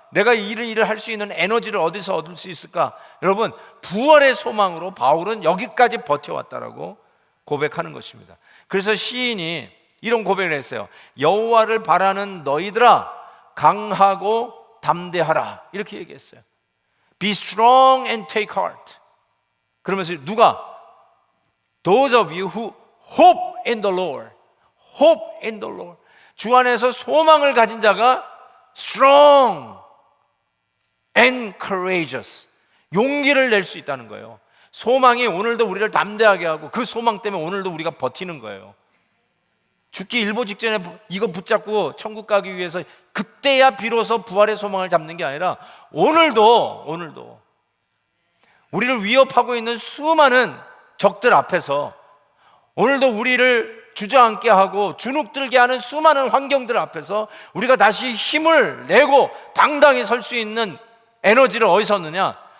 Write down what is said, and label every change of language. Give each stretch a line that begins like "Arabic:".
Korean: 내가 이런 일을 할 수 있는 에너지를 어디서 얻을 수 있을까? 여러분, 부활의 소망으로 바울은 여기까지 버텨왔다라고 고백하는 것입니다. 그래서 시인이 이런 고백을 했어요. 여호와를 바라는 너희들아 강하고 담대하라 이렇게 얘기했어요.
English: Be strong and take heart.
Korean: 그러면서 누가?
English: Those of you who hope in the Lord. Hope in the Lord.
Korean: 주 안에서 소망을 가진 자가
English: strong and courageous.
Korean: 용기를 낼 수 있다는 거예요. 소망이 오늘도 우리를 담대하게 하고 그 소망 때문에 오늘도 우리가 버티는 거예요. 죽기 일보 직전에 이거 붙잡고 천국 가기 위해서 그때야 비로소 부활의 소망을 잡는 게 아니라 오늘도 우리를 위협하고 있는 수많은 적들 앞에서, 오늘도 우리를 주저앉게 하고 주눅들게 하는 수많은 환경들 앞에서 우리가 다시 힘을 내고 당당히 설 수 있는 에너지를 어디서 얻느냐?